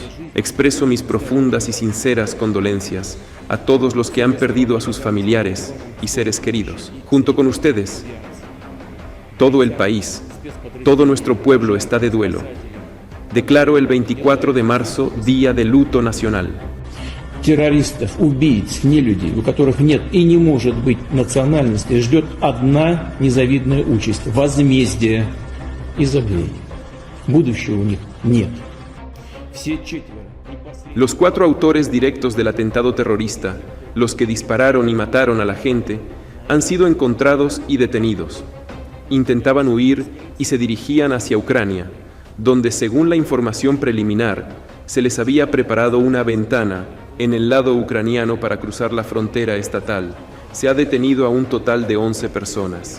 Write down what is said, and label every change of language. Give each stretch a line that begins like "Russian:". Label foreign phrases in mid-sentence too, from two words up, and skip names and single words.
Spanish: Expreso mis profundas y sinceras condolencias a todos los que han perdido a sus familiares y seres queridos. Junto con ustedes, todo el país, todo nuestro pueblo está de duelo. Declaro el 24 de marzo Día de Luto Nacional.
Russian: Террористов, убийц, нелюдей, у которых нет и не может быть национальности, ждет одна незавидная участь – возмездие и забвение. Будущего у них нет.
Spanish: Los 4 autores directos del atentado terrorista, los que dispararon y mataron a la gente, han sido encontrados y detenidos. Intentaban huir y se dirigían hacia Ucrania, donde, según la información preliminar, se les había preparado una ventana en el lado ucraniano para cruzar la frontera estatal, se ha detenido a un total de 11 personas.